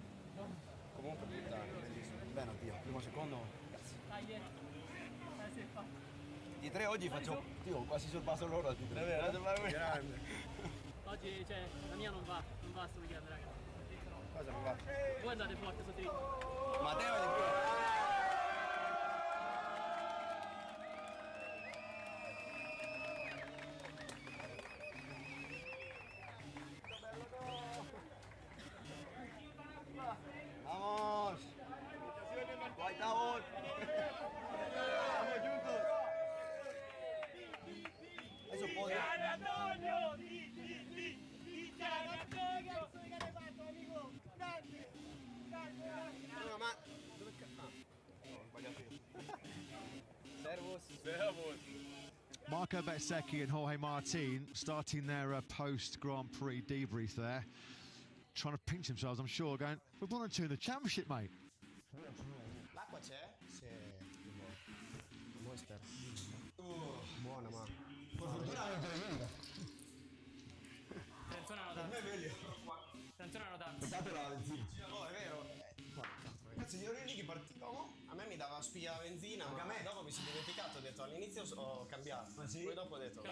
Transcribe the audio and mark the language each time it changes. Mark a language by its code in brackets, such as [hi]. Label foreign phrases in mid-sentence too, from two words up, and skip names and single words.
[it] Comunque puttana, bellissimo. Bene, oddio, primo secondo, cazzo. Di 3 oggi faccio, quasi sorpasso loro altri 3. Grande. Oggi, cioè, la mia non va sto weekend, raga. Cosa non va? Voi andate forte sto dritto. Matteo è di più. [es] Vamos. [en] White out. [es] Vamos juntos. Eso puede. [en] Marco Bezzecchi and Jorge Martin starting their post-Grand Prix debrief there, trying to pinch themselves, I'm sure, going, we're 1 and 2 in the championship, mate. [it] L'acqua c'è? Sì. Monster. Buona, ma. Attenzione a notare. Attenzione a notare. Peccato la benzina. Oh, è spia benzina, ma dopo mi sono dimenticato, ho detto all'inizio ho cambiato, poi dopo ho detto